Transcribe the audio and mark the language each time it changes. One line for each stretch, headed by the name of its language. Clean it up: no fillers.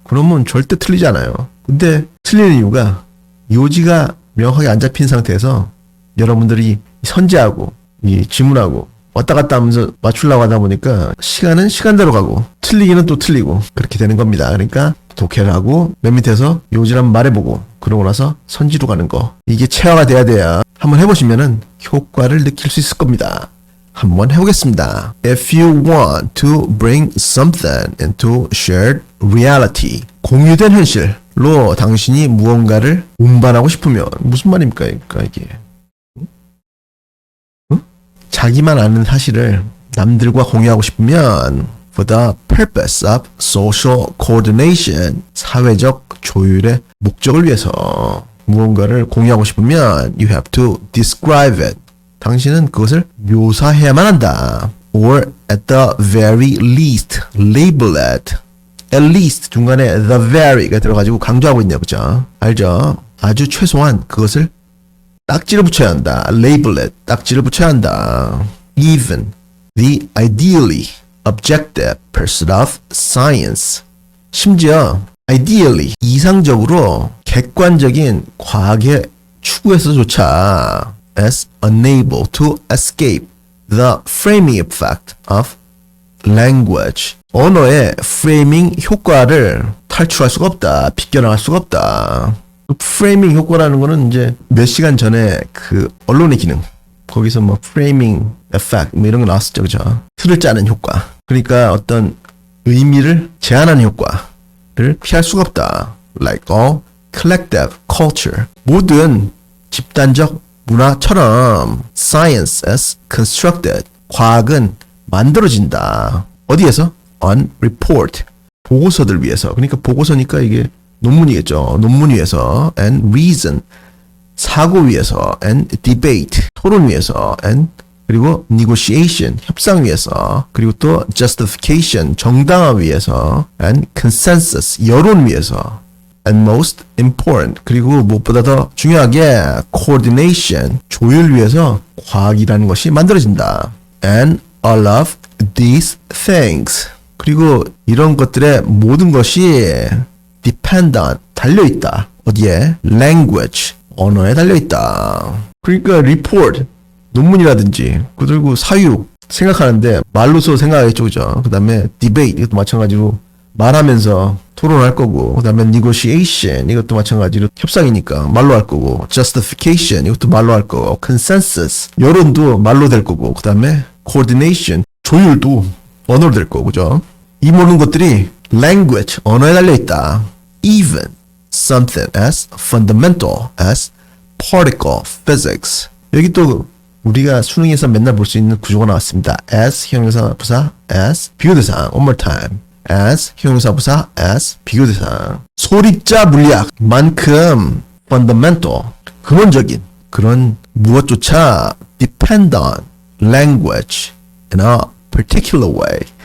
Korean: 그러면 절대 틀리지 않아요. 근데 틀리는 이유가 요지가 명확하게 안 잡힌 상태에서 여러분들이 선지하고 이 지문하고 왔다 갔다 하면서 맞추려고 하다 보니까 시간은 시간대로 가고 틀리기는 또 틀리고 그렇게 되는 겁니다. 그러니까 독해를 하고 맨 밑에서 요지를 한번 말해보고 그러고 나서 선지로 가는 거, 이게 체화가 돼야 한번 해보시면은 효과를 느낄 수 있을 겁니다. 한번 해보겠습니다.
English: If you want to bring something into shared reality,
Korean: 공유된 현실로 당신이 무언가를 운반하고 싶으면 무슨 말입니까? 그러니까 이게 자기만 아는 사실을 남들과 공유하고 싶으면
English: for the purpose of social coordination,
Korean: 사회적 조율의 목적을 위해서 무언가를 공유하고 싶으면
English: you have to describe it.
Korean: 당신은 그것을 묘사해야만 한다.
English: Or at the very least label it.
Korean: At least 중간에 the very가 들어가지고 강조하고 있네요. 그죠? 알죠? 아주 최소한 그것을 딱지를 붙여야 한다. Label it. 딱지를 붙여야 한다.
English: Even the ideally objective pursuit of science.
Korean: 심지어
English: ideally
Korean: 이상적으로 객관적인 과학의 추구에서조차
English: as unable to escape the framing effect of language.
Korean: 언어의 프레이밍 효과를 탈출할 수가 없다. 비껴나갈 수가 없다. 프레이밍 효과라는 거는 이제 몇 시간 전에 그 언론의 기능 거기서 뭐 프레이밍 에펙트 뭐 이런 거 나왔었죠. 그죠? 틀을 짜는 효과. 그러니까 어떤 의미를 제한하는 효과를 피할 수가 없다.
English: Like all collective culture.
Korean: 모든 집단적 문화처럼
English: science is constructed.
Korean: 과학은 만들어진다. 어디에서?
English: On report.
Korean: 보고서들 위해서. 그러니까 보고서니까 이게 논문이겠죠. 논문 위에서.
English: And reason.
Korean: 사고 위에서.
English: And debate.
Korean: 토론 위에서.
English: And
Korean: 그리고
English: negotiation.
Korean: 협상 위에서. 그리고 또 justification. 정당화 위해서.
English: And consensus.
Korean: 여론 위해서.
English: And most important.
Korean: 그리고 무엇보다 더 중요하게 coordination. 조율 위해서 과학이라는 것이 만들어진다.
English: And all of these things.
Korean: 그리고 이런 것들의 모든 것이 depend on, 달려있다. 어디에? language, 언어에 달려있다. 그러니까 report, 논문이라든지 그리고 사유 생각하는데 말로서 생각하겠죠. 그죠? 그 다음에 debate, 이것도 마찬가지로 말하면서 토론할 거고, 그 다음에 negotiation, 이것도 마찬가지로 협상이니까 말로 할 거고, justification, 이것도 말로 할 거고, consensus, 여론도 말로 될 거고, 그 다음에 coordination, 조율도 언어로 될 거고, 그죠? 이 모든 것들이 language, 언어에 달려있다.
English: Even something as fundamental as particle physics.
Korean: 여기 또 우리가 수능에서 맨날 볼 수 있는 구조가 나왔습니다. as 형용사 부사, as 비교대상.
English: One more time.
Korean: as 형용사 부사, as 비교대상. 소립자 물리학만큼
English: fundamental,
Korean: 근원적인 그런 무엇조차
English: depend on language in a particular way.